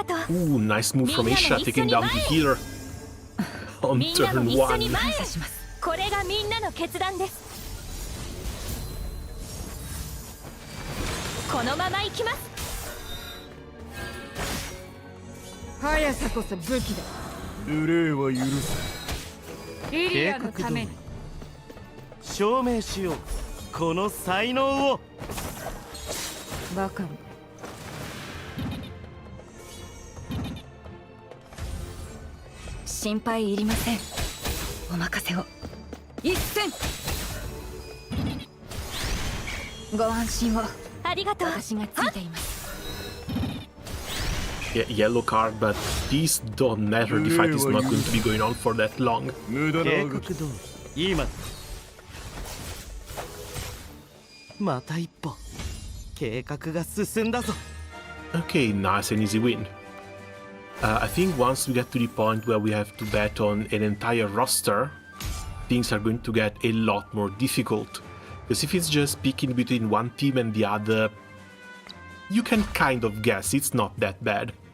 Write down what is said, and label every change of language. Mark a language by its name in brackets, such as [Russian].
[English] Ooh, nice move from Aisha, taking down the healer on turn 1. [Japanese] これがみんなの決断です。このまま行きます。速さこそ武器だ。無礼は許す。リリアのために証明しよう、この才能を。バカな。心配いりません。お任せを。一戦。ご安心を。ありがとう。私がついています。 [English] Yeah, yellow card, but these don't matter. The fight is not going to be going on for that long. [Japanese] 無駄な計あがき。画通り今また一歩計画が進んだぞ。 [English] Okay, nice and easy win. I think once we get to the point where we have to bet on an entire roster, things are going to get a lot more difficult. Because if it's just picking between one team and the other, you can kind of guess it's not that bad.